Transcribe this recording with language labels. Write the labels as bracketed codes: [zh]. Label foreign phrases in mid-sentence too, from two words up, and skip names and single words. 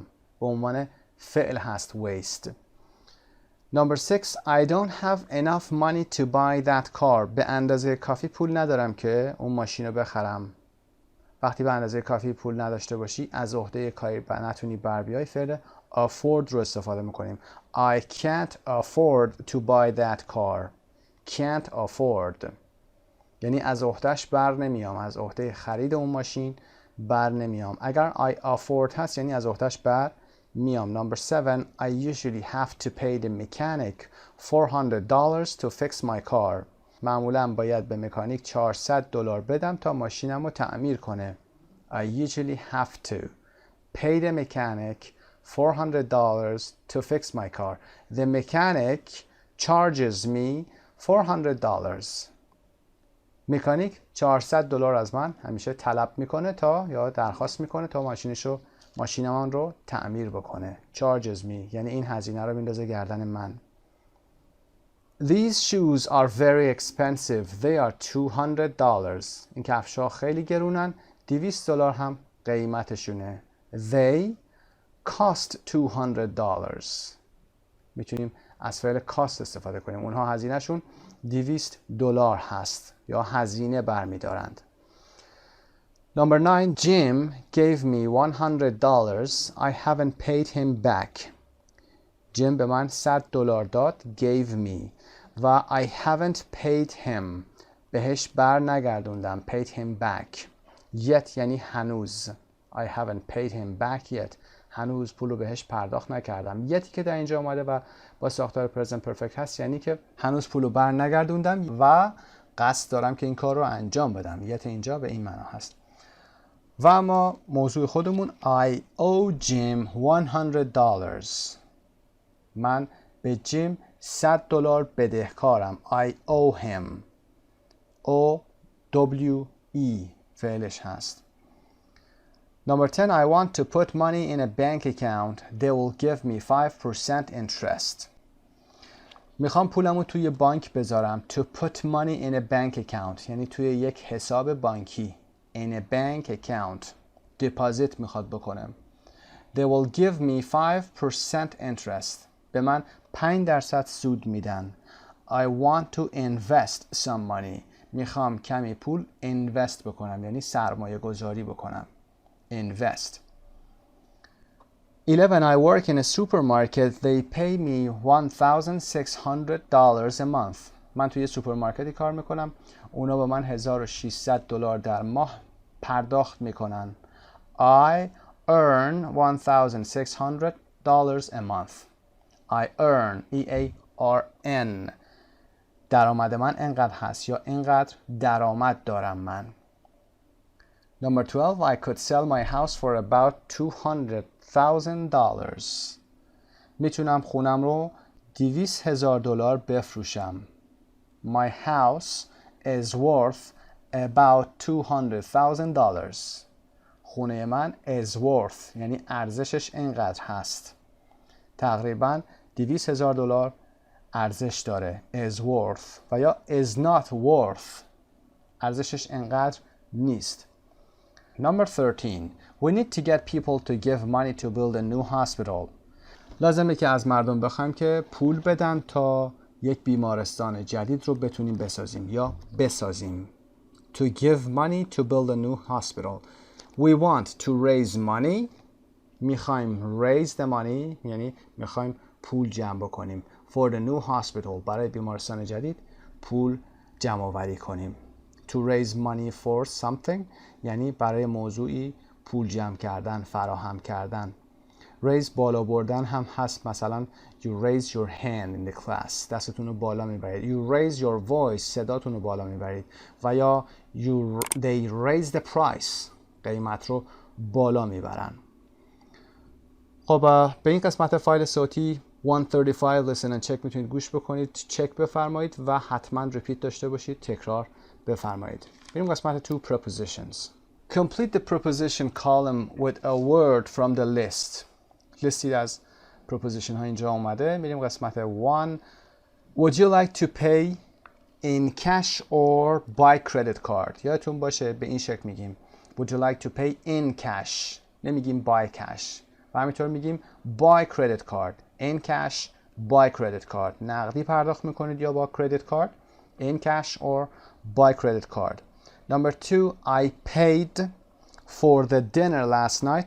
[fa] به عنوان فعل هست waste. [en] Number 6. I don't have enough money to buy that car. [fa] به اندازه کافی پول ندارم که اون ماشین رو بخرم. وقتی به اندازه کافی پول نداشته باشی، از عهده کاری نتونی بر بیای، فعل afford رو استفاده میکنیم. [en] I can't afford to buy that car. Can't afford [fa] یعنی از عهدهش بر نمیام، از عهده خرید اون ماشین بر نمیام. اگر [en] I afford [fa] هست یعنی از عهدهش بر میام. [en] Number 7. I usually have to pay the mechanic $400 to fix my car. [fa] معمولا باید به مکانیک $400 بدم تا ماشینم رو تعمیر کنه. [en] I usually have to pay the mechanic $400 to fix my car. The mechanic charges me $400. [fa] مکانیک $400 از من همیشه طلب میکنه تا یا درخواست میکنه تا ماشینم رو تعمیر بکنه. [en] charges me [fa] یعنی این هزینه رو میندازه گردن من. [en] These shoes are very expensive. They are $200. [fa] این کفش‌ها خیلی گرونن. $200 هم قیمتشونه. [en] They cost $200. [fa] میتونیم از فعل cost استفاده کنیم. اونها هزینهشون $200 هست یا هزینه برمیدارند. [en] Number 9. Jim gave me $100. I haven't paid him back. [fa] جیم به من $100 داد. [en] gave me و I haven't paid him [fa] بهش بر نگردوندم. [en] paid him back. yet [fa] یعنی هنوز. [en] I haven't paid him back yet. [fa] هنوز پولو بهش پرداخت نکردم. yet که در اینجا اومده و با ساختار [en] present perfect [fa] هست یعنی که هنوز پولو بر نگردوندم و قصد دارم که این کار رو انجام بدم. yet اینجا به این معنا هست. و اما موضوع خودمون [en] I owe Jim $100. [fa] من به جیم $100 بدهکارم. [en] I owe him. O-W-E [fa] فعلش هست. [en] Number 10. I want to put money in a bank account. They will give me 5% interest. [fa] میخوام پولمو توی بانک بذارم. [en] To put money in a bank account [fa] یعنی توی یک حساب بانکی. [en] In a bank account. [fa] deposit میخواد بکنم. [en] They will give me 5% interest. [fa] به من 5% سود میدن. [en] I want to invest some money. [fa] میخوام کمی پول invest بکنم یعنی سرمایه گذاری بکنم. [en] invest. 11. I work in a supermarket. They pay me $1,600 a month. [fa] من توی سوپرمارکتی کار میکنم. اونا به من $1,600 در ماه پرداخت میکنن. [en] I earn $1,600 a month. I earn E-A-R-N [fa] درآمد من انقدر هست یا انقدر درآمد دارم من. [en] Number 12. I could sell my house for about $200,000. [fa] میتونم خونم رو $200,000 بفروشم. [en] My house is worth about $200,000. [fa] خونه من [en] is worth [fa] یعنی ارزشش اینقدر هست. تقریبا $200,000 ارزش داره. [en] is worth [fa] و یا [en] is not worth [fa] ارزشش اینقدر نیست. [en] Number 13. We need to get people to give money to build a new hospital. [fa] لازمه که از مردم بخوایم که پول بدن تا یک بیمارستان جدید رو بتونیم بسازیم یا بسازیم. [en] To give money to build a new hospital. We want to raise money. میخوایم raise the money [fa] یعنی میخوایم پول جمع بکنیم. [en] For the new hospital [fa] برای بیمارستان جدید پول جمع آوری کنیم. [en] to raise money for something [fa] یعنی برای موضوعی پول جمع کردن، فراهم کردن. raise بالا بردن هم هست، مثلا [en] you raise your hand in the class [fa] دستتون رو بالا میبرید. [en] you raise your voice [fa] صداتون رو بالا میبرید. و یا [en] they raise the price [fa] قیمت رو بالا میبرن. خب به این قسمت فایل صوتی 135 [en] listen and check [fa] میتونید گوش بکنید، چک بفرمایید و حتما ریپیت داشته باشید، تکرار بفرمایید. بریم قسمت 2 prepositions. [en] Complete the preposition column with a word from the list. [fa] لیستی از preposition ها اینجا اومده. میریم قسمت 1. [en] Would you like to pay in cash or by credit card؟ [fa] یادتون باشه به این شکل میگیم [en] Would you like to pay in cash، [fa] نمیگیم [en] by cash. [fa] و همینطور میگیم [en] by credit card. in cash by credit card. [fa] نقدی پرداخت میکنید یا با [en] credit card. in cash or by credit card. Number 2, I paid for the dinner last night.